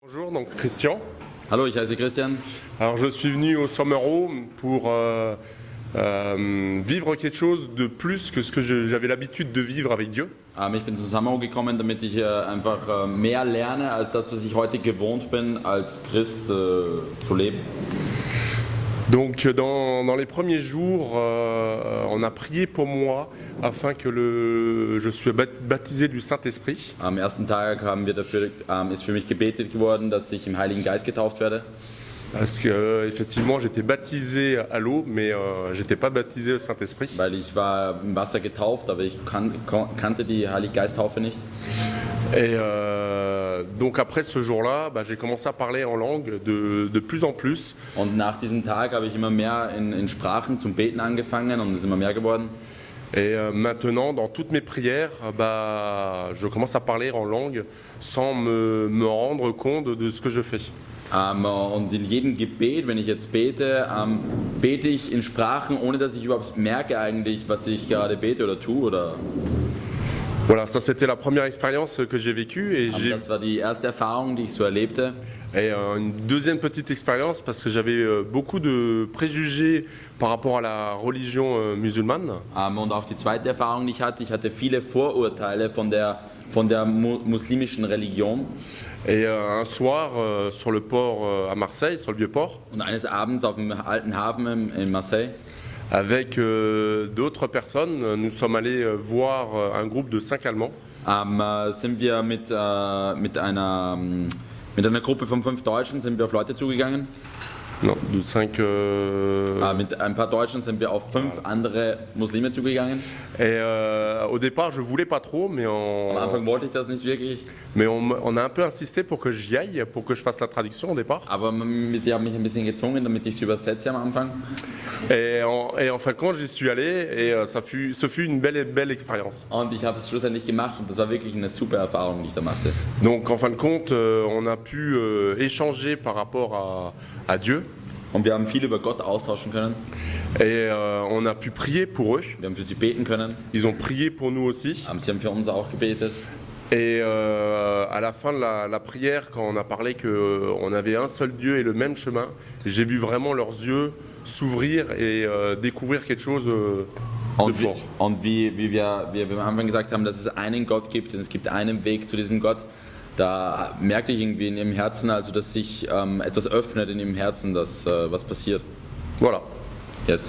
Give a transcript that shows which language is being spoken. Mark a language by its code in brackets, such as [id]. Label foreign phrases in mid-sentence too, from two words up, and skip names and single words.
[fr] Bonjour, donc Christian. [de] Hallo, ich heiße Christian. [fr] Alors je suis venu au Summer Home pour vivre quelque chose de plus que ce que j'avais l'habitude de vivre avec Dieu. [de] Ich bin zum Summer gekommen, damit ich einfach mehr lerne als das, was ich heute gewohnt bin, als Christ zu leben. [fr] Donc dans les premiers jours, on a prié pour moi afin que je sois baptisé du Saint-Esprit. [de] Am ersten Tag ist für mich gebetet geworden, dass ich im Heiligen Geist getauft werde. [fr] Parce que effectivement j'étais baptisé à l'eau, mais j'étais pas baptisé au Saint-Esprit. [de] Weil ich war im Wasser getauft, aber ich kannte die Heilige Geisttaufe nicht. [fr] Et donc après ce jour-là, j'ai commencé à parler en langue de plus en plus. [de] Und nach diesem Tag habe ich immer mehr in Sprachen zum Beten angefangen und es ist immer mehr geworden. [fr] Et maintenant, dans toutes mes prières, je commence à parler en langue sans me rendre compte de ce que je fais. [de] Und in jedem Gebet, wenn ich jetzt bete, bete ich in Sprachen, ohne dass ich überhaupt merke eigentlich, was ich gerade bete oder tue. Oder [fr] Voilà, ça c'était la première expérience que j'ai vécue. Et [de] das war die erste Erfahrung, die ich so erlebte. [fr] Et une deuxième petite expérience parce que j'avais beaucoup de préjugés par rapport à la religion musulmane. [de] Und auch die zweite Erfahrung, die ich hatte viele Vorurteile von der muslimischen Religion. [fr] Et un soir, sur le port à Marseille, sur le vieux port, [de] Und eines Abends auf dem alten Hafen in Marseille, [fr] avec d'autres personnes, nous sommes allés voir un groupe de 5 Allemands. [de] sind wir mit einer Gruppe von 5 Deutschen sind wir auf Leute zugegangen. [fr] Non, de 5. [de] Mit ein paar Deutschen sind wir auf 5 andere Muslime zugegangen. [fr] Et au départ, je voulais pas trop, mais [de] Am Anfang wollte ich das nicht wirklich. [fr] mais on a un peu insisté pour que j'y aille, pour que je fasse la traduction au départ. [de] Aber sie haben mich ein bisschen gezwungen, damit ich es übersetze am Anfang. [fr] Et en fin de compte, j'y suis allé et ce fut une belle expérience. [de] Und ich habe es schlussendlich gemacht und das war wirklich eine super Erfahrung, die ich da machte. [fr] Donc en fin de compte, on a pu échanger par rapport à Dieu. [de] Und wir haben viel über Gott austauschen können. [fr] Et on a pu prier pour eux. [de] Wir haben für sie beten können. [fr] Ils ont prié pour nous aussi. [de] Sie haben für uns auch gebetet. [fr] Et à la fin de la prière, quand on a parlé qu'on avait un seul Dieu et le même chemin, j'ai vu vraiment leurs yeux s'ouvrir et découvrir quelque chose de fort. [de] Und wie wir am Anfang gesagt haben, dass es einen Gott gibt und es gibt einen Weg zu diesem Gott, da merkte ich irgendwie in ihrem Herzen, also dass sich etwas öffnet in ihrem Herzen, dass was passiert. [fr] Voilà. [en] Yes.